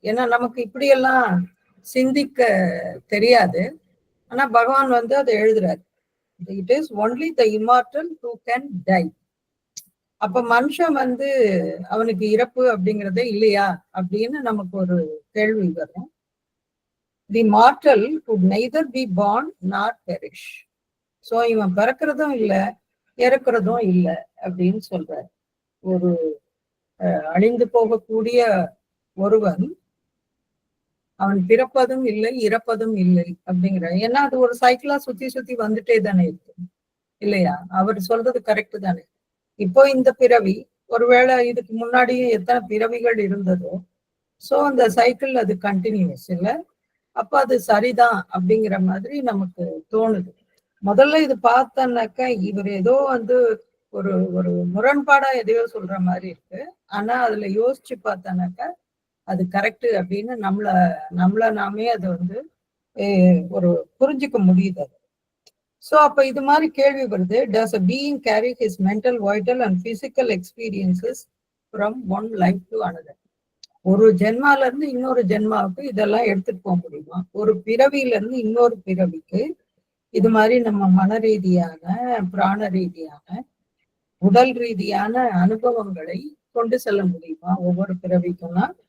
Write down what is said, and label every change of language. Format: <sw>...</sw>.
<ta>ஏன்னா நமக்கு இப்படியெல்லாம் சிந்திக்க தெரியாது. ஆனா பகவான் வந்து அதை எழுதுறாரு.</ta> <en>It is only the immortal who can die.</en> <ta>அப்ப மனுஷன் வந்து அவனுக்கு இறப்பு அப்படிங்கிறதே இல்லையா அப்படின்னு நமக்கு ஒரு கேள்வி வரும்.</ta> <en>The mortal could neither be born nor perish.</en> <ta>So இவன் பிறக்கிறதும் இல்லை இறக்குறதும் இல்லை அப்படின்னு சொல்றாரு. ஒரு அழிந்து போகக்கூடிய ஒருவன் அவன் பிறப்பதும் இல்லை இறப்பதும் இல்லை அப்படிங்கிற. ஏன்னா அது ஒரு சைக்கிளா சுத்தி சுத்தி வந்துட்டே தானே இருக்கு இல்லையா? அவர் சொல்றது கரெக்ட் தானே. இப்போ இந்த பிறவி, ஒருவேளை இதுக்கு முன்னாடியும் எத்தனை பிறவிகள் இருந்ததோ, சோ அந்த சைக்கிள் அது கண்டினியூஸ் இல்ல. அப்ப அது சரிதான் அப்படிங்கிற மாதிரி நமக்கு தோணுது. முதல்ல இது பார்த்தனாக்க இவர் ஏதோ வந்து ஒரு ஒரு முரண்பாடா எதையோ சொல்ற மாதிரி இருக்கு. ஆனா அதுல யோசிச்சு பார்த்தானாக்க அது கரெக்ட் அப்படின்னு நம்மள நாமே அதை வந்து ஒரு புரிஞ்சுக்க முடியுது. சோ அப்ப இது மாதிரி கேள்வி வருது.</ta> <en>Does a being carry his mental, vital and physical experiences from one life to another?</en> <ta>ஒரு ஜென்மால இருந்து இன்னொரு ஜென்மாவுக்கு இதெல்லாம் எடுத்துட்டு போக முடியுமா? ஒரு பிறவியில இருந்து இன்னொரு பிறவிக்கு இது மாதிரி நம்ம மன ரீதியான, பிராண ரீதியான, உடல் ரீதியான அனுபவங்களை கொண்டு செல்ல முடியுமா ஒவ்வொரு பிறவிக்கும்னா?</ta>